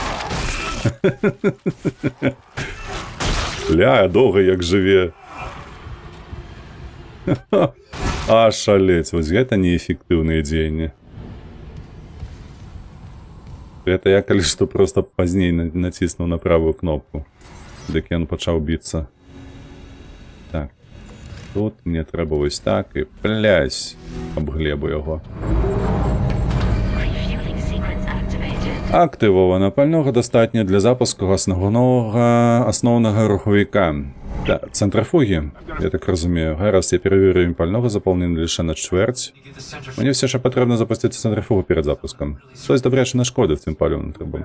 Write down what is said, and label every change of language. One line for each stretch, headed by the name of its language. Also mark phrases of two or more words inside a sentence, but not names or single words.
Ukrainian: Ля, довго як живе. А,
Belarusian: шалець, вось гэта неэфектыўныя дзеянні.
Russian: Это я,
Belarusian: калі што, просто пазней націснуў на правую кнопку. Дык ён пачаў біцца. Так. Тут мне трэба вось так і плясь аб глебу яго.
English: Refueling sequence activated.
Ukrainian: Активовано. Пального достатньо для запуску основного руховика. Да, центрофуги, я так розумію. Гаразд, я перевірю рівень пального, заповнений лише на чверть. Мені все ще потрібно запустити центрифугу перед запуском. Щось добряче нашкодив цим пальним трубам.